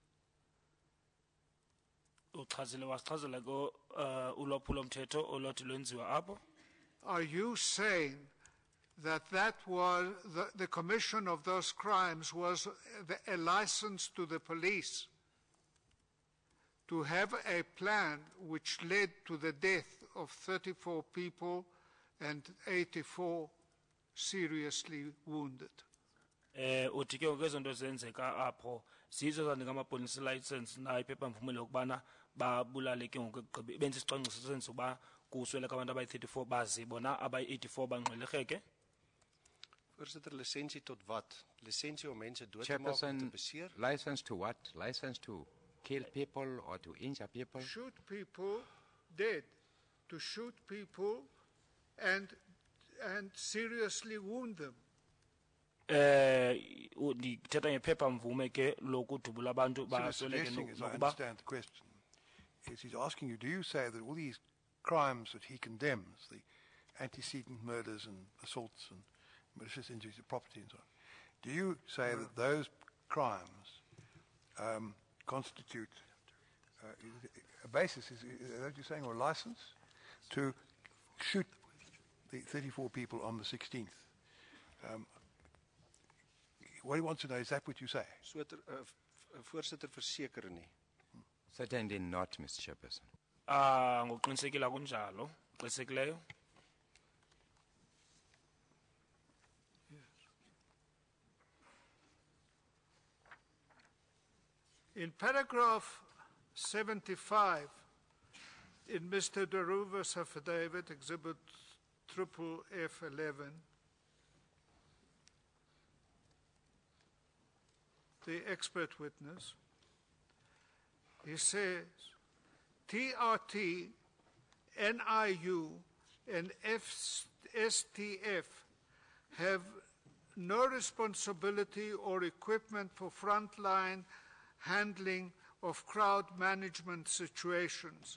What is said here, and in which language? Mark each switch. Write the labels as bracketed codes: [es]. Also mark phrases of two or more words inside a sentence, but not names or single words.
[en] Are you saying that was the commission of those crimes was a license to the police to have a plan which led to the death of 34 people and 84 seriously wounded? [xh] Uthi ke ngezo nto zenzeka apho sizo zanika amapolice license na iphepha mvume lokubana babulale ke ngoku ekugqiba benza isicwangciso senza uba kusweleka abantu abayi-34 bazi bona abayi-84 bangqwelerheke. [af] Voorsitter, lisensie tot wat? Lisensie om mense dood te maak en te beseer? [en] License to what? License to kill people or to injure people? Shoot people dead, to shoot people and seriously wound them. [xh] Ndithetha ngephepha mvume ke lokudubula abantu basweleke [en] as I understand the question, is he's asking you, do you say that all these crimes that he condemns, the antecedent murders and assaults and malicious injuries to property and so on, do you say that those crimes constitute a basis, is that what you're saying, or a license to shoot the 34 people on the 16th? What he wants to know, is that what you say? [af] Voorsitter, verseker nie. [en] Certainly not, Mr. Chairperson. [xh] Ngokuqinisekile kunjalo, qinisekileyo. [en] In paragraph 75 in Mr. Deruva's affidavit, exhibit FFF11, the expert witness, he says, TRT NIU and STF have no responsibility or equipment for frontline handling of crowd management situations.